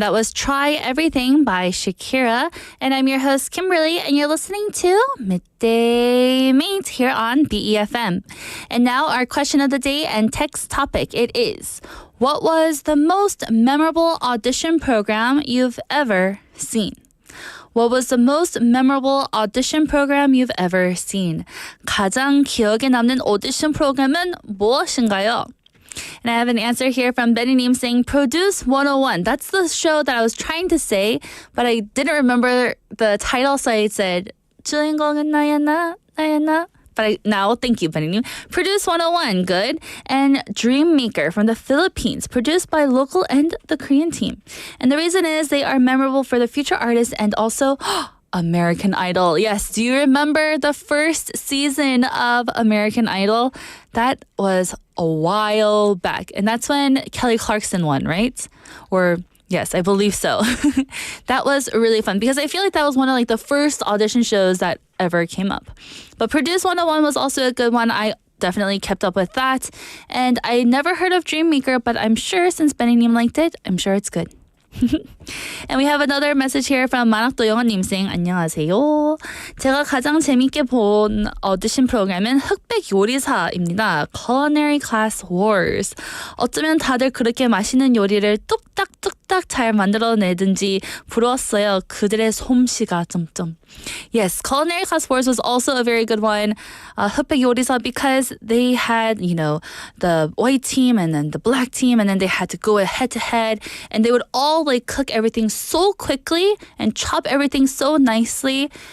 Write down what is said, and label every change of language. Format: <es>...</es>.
<en>That was Try Everything by Shakira. And I'm your host, Kimberly, and you're listening to Midday Mate here on BEFM. And now our question of the day and text topic. It is, what was the most memorable audition program you've ever seen? What was the most memorable audition program you've ever seen?</en> <ko>가장 기억에 남는 오디션 프로그램은 무엇인가요?</ko> <en>And I have an answer here from Benny Neem saying Produce 101. That's the show that I was trying to say, but I didn't remember the title, so I said</en> <ko>주인공은 나야 나.</ko> <en>But now, thank you, Benny Neem. Produce 101, good. And Dream Maker from the Philippines, produced by local and the Korean team. And the reason is they are memorable for the future artists and also American Idol. Yes, do you remember the first season of American Idol? That was a while back. And that's when Kelly Clarkson won, right? Or yes, I believe so. That was really fun because I feel like that was one of like the first audition shows that ever came up. But Produce 101 was also a good one. I definitely kept up with that. And I never heard of Dream Maker, but I'm sure since Benny Neem liked it, I'm sure it's good. And we have another message here from 만학도 영어님 saying</en> <ko>안녕하세요. 제가 가장 재밌게 본 오디션 프로그램은 흑백 요리사입니다.</ko> <en>Culinary Class Wars.</en> <ko>어쩌면 다들 그렇게 맛있는 요리를 뚝딱뚝딱 잘 만들어내든지 부러웠어요. 그들의 솜씨가 점점.</ko> <en>Yes, Culinary Class Wars was also a very good one. 흑백 요리사 because they had, you know, the white team and then the black team and then they had to go head to head and they would all like cook everything so quickly and chop everything so nicely.</en>